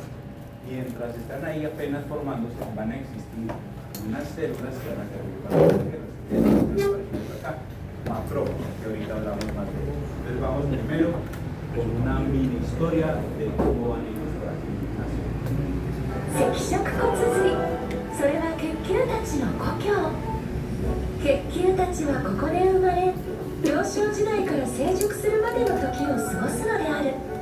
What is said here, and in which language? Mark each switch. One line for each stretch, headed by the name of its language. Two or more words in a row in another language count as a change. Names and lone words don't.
Spanish: Mientras están ahí apenas formándose, van a existir unas células que van a servir para las acá, macrófagos, que ahorita hablamos más de eso. Entonces vamos primero con una mini historia de cómo van ellos para que nacen.
Japanese: 赤色骨髄、それは血球たちの故郷。血球たちはここで生まれ、幼少時代から成熟するまでの時を過ごすのである。